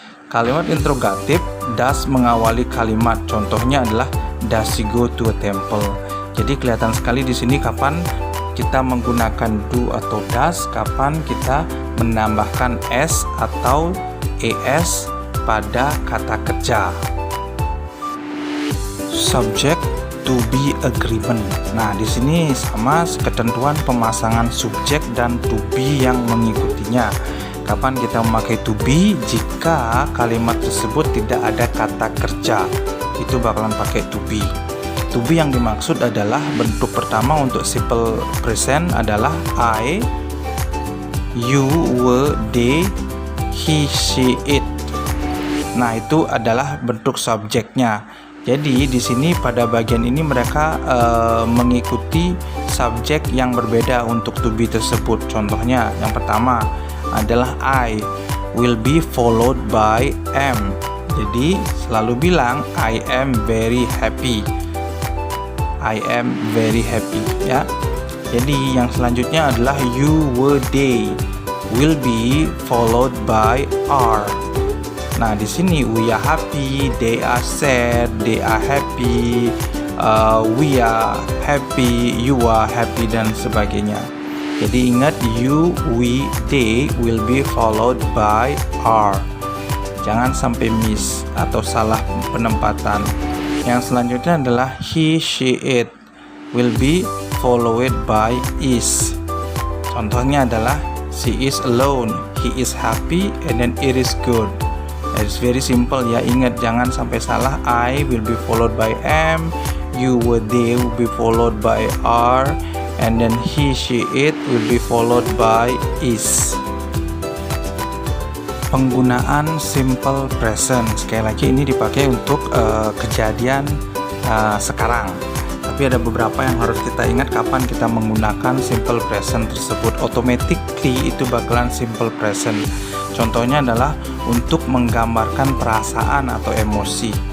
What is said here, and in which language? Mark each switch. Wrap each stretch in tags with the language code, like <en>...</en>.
<id>Kalimat interrogatif does mengawali kalimat. Contohnya adalah</id> <en>does she go to a temple.</en> <id>Jadi kelihatan sekali di sini kapan kita menggunakan do atau does, kapan kita menambahkan s atau es pada kata kerja.</id> <en>Subject to be agreement.</en> <id>Nah, di sini sama ketentuan pemasangan subjek dan to be yang mengikutinya. Kapan kita memakai to be? Jika kalimat tersebut tidak ada kata kerja, itu bakalan pakai to be. To be yang dimaksud adalah bentuk pertama untuk simple present adalah I, you, we, they, he, she, it. Nah, itu adalah bentuk subjeknya. Jadi di sini pada bagian ini mereka mengikuti subjek yang berbeda untuk to be tersebut. Contohnya yang pertama adalah</id> <en>I will be followed by am.</en> <id>Jadi selalu bilang</id> <en>I am very happy. I am very happy,</en> <id>ya. Jadi yang selanjutnya adalah</id> <en>you, were, they will be followed by are.</en> <id>Nah, di sini</id> <en>we are happy, they are sad, they are happy, we are happy, you are happy,</en> <id>dan sebagainya. Jadi ingat,</id> <en>you, we, they will be followed by are.</en> <id>Jangan sampai miss atau salah penempatan. Yang selanjutnya adalah</id> <en>he, she, it will be followed by is.</en> <id>Contohnya adalah</id> <en>she is alone, he is happy, and then it is good. It's very simple ya.</en> <id>Ingat, jangan sampai salah.</id> <en>I will be followed by am, you, we, they will be followed by are, and then he, she, it will be followed by is.</en> <id>Penggunaan simple present, sekali lagi ini dipakai untuk kejadian sekarang. Tapi ada beberapa yang harus kita ingat kapan kita menggunakan simple present tersebut. Automatically itu bakalan simple present. Contohnya adalah untuk menggambarkan perasaan atau emosi.</id>